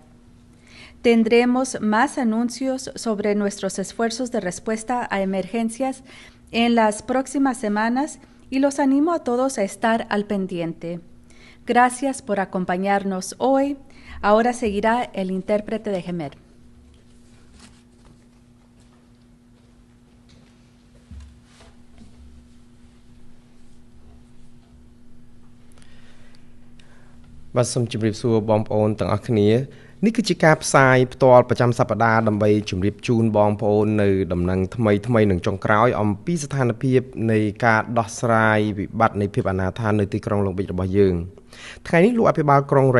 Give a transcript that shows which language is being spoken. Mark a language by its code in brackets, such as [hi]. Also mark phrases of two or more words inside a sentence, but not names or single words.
[es] Tendremos más anuncios sobre nuestros esfuerzos de respuesta a emergencias en las próximas semanas y los animo a todos a estar al pendiente. Gracias por acompañarnos hoy. Ahora seguirá el intérprete de Gemer. [km] Soomជម្រាបសួរបងប្អូនទាំងអស់គ្នានេះគឺជាការផ្សាយផ្ទាល់ប្រចាំសប្តាហ៍ដើម្បីជម្រាបជូនបងប្អូននៅដំណឹងថ្មីនឹងចុងក្រោយអំពីស្ថានភាពនៃការដោះស្រាយវិបត្តិនៃភាពអនាថានៅទីក្រុងឡុងប៊ីចរបស់យើងថ្ងៃនេះលោកអភិបាលក្រុង Rex